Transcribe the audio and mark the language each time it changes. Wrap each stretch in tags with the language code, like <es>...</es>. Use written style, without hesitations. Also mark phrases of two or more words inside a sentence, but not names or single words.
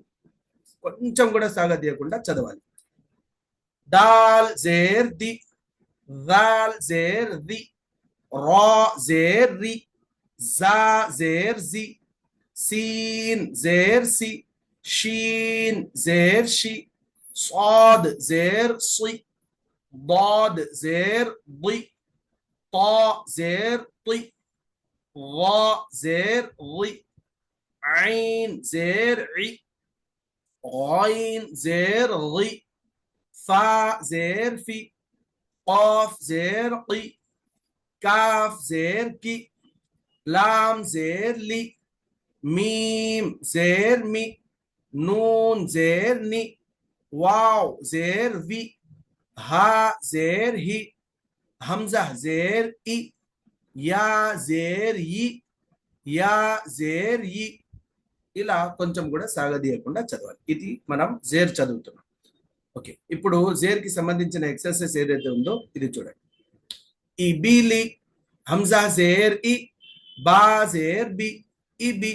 <te>కొంచెం కూడా సాగదీయకుండా చదవాలి.</te> <ur>دال زیر دی، دال زیر دی. را زیر ری، جا زیر جی. سین زیر سی، شین زیر شی. صاد زير صي، ضاد زير ضي، طاء زير طي، ظاء زير ضي، عين زير عي، غين زير ضي، فاء زير في، قاف زير قي، كاف زير كي، لام زير لي، ميم زير مي، نون زير ني، واو زير في، ها زير هي، همزة زير إي، یا زیر ای، یا زیر ای.</ur> <te>ఇలా కొంచెం కూడా సాగదీయకుండా చదవాలి. ఇది మనం జేర్ చదువుతున్నాం. ఓకే, ఇప్పుడు జేర్ కి సంబంధించిన ఎక్సర్సైజ్ ఏదైతే ఉందో ఇది చూడండి.</te> <ur>ای بیلی، ہمزہ زیر ای، با زیر بی، ابی.</ur>